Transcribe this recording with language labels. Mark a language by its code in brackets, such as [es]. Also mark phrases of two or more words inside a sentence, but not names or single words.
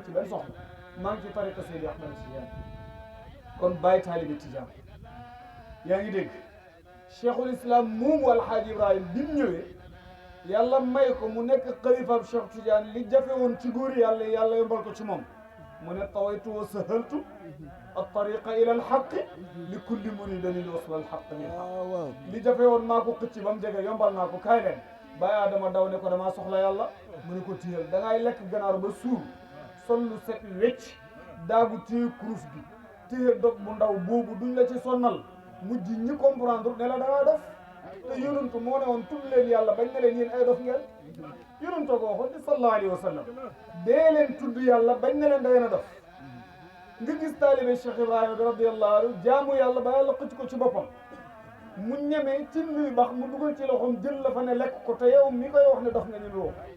[wo] ci benn soxla maa ngi ci tariqa Seydi Ahmed Tidiane kon bàyyi taalibi Tidiane yaa ngi dégg [ar] شيخ الإسلام [wo] moomu alhaaji Ibrahim bi mu ñëwee yàlla may ko mu nekk xalifab Cheikh Tidiane li jafe woon ci góor yàlla yàlla yombal ko ci moom mu ne tawaytu [ar] وسهلت الطريق الى الحق لكل مريد لوصل الحق للحق [wo] li jafe woon maa ko xëcc ba mu jege yombal naa ko kaay leen Baye Adama daw ne ko damaa soxla yàlla mu ne ko téyel da ngay lekk ganaar ba suur sol lu set wecc daagu téye kurus bi téye dog bu ndaw boobu duñ la ci sonnal mujj ñi comprendre ne la da ngaa dof te yonentu moo ne woon tudd leen yàlla bañ ne leen yéen ay dof ngeen yonentoo ko waxoon di [ar] صلى الله عليه وسلم [wo] dee leen tudd yàlla bañ ne leen da ngeen a dof nga gis taalibe Cheikh Ibrahima bi [ar] رضي الله عنه [wo] jaamu yàlla ba yàlla xëcc ko ci boppam mu ñemee ci nuy bax mu dugal ci loxoom jël la fa ne lekk ko te yow mi koy wax ne dof nga ñu loo